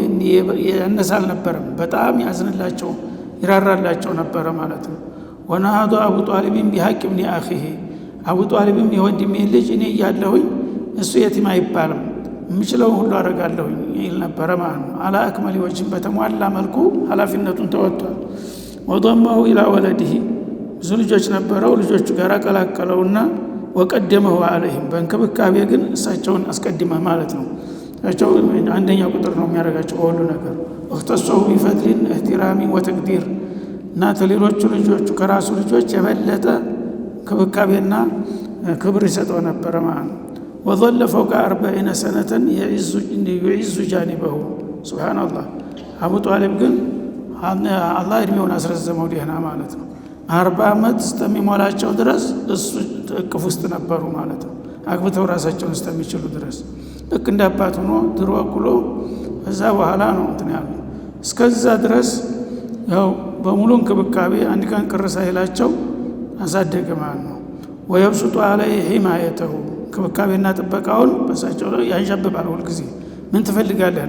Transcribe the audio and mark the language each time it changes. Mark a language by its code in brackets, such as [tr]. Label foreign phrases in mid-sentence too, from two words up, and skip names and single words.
[am] ያነሳ አልነበረም፣ በጣም ያዝንላቸው ይራራላቸው ነበረ ማለት ነው። [ar] ونهض أبو طالب بحق ابن أخيه [am] አቡ ጧሊብም የወንድሜ ልጅ እኔ እያለሁኝ እሱ የቲም አይባልም የምችለውን ሁሉ አደርጋለሁኝ ይል ነበረ ማለት ነው። [ar] على أكمل وجه [am] በተሟላ መልኩ ኃላፊነቱን ተወጥቷል። [ar] وضمه إلى ولده [am] ብዙ ልጆች ነበረው ልጆቹ ጋር ቀላቀለውና [ar] وقدمه عليهم [am] በእንክብካቤ ግን እሳቸውን አስቀድመ ማለት ነው። እሳቸው አንደኛ ቁጥር ነው የሚያደርጋቸው ሁሉ ነገር [ar] وخصه بفضل احترام وتقدير [am] እና ተሌሎቹ ልጆቹ ከራሱ ልጆች የበለጠ እንክብካቤና ክብር ይሰጠው ነበር ማለት ነው። [ar] وظل فوق 40 سنة يعز جانبه سبحان الله [am] አቡ ጧሊብ ግን አላህ እድሜውን አስረዘመው ደህና ማለት ነው። 40 ዓመት እስከሚሞላቸው ድረስ እሱ እቅፍ ውስጥ ነበሩ ማለት ነው። አግብተው ራሳቸውን እስከሚችሉ ድረስ ልክ እንደ አባት ሆኖ ድሮ አኩሎ ከዛ በኋላ ነው እንትን ያሉ እስከዛ ድረስ ያው በሙሉ እንክብካቤ አንድ ቀን ቅር ሳይላቸው አሳደገ ማለት ነው። [ar] ويبسط عليه حمايته [am] እንክብካቤና ጥበቃውን በሳቸው ላይ ያንዣብባል ሁልጊዜ። ምን ትፈልጋለህ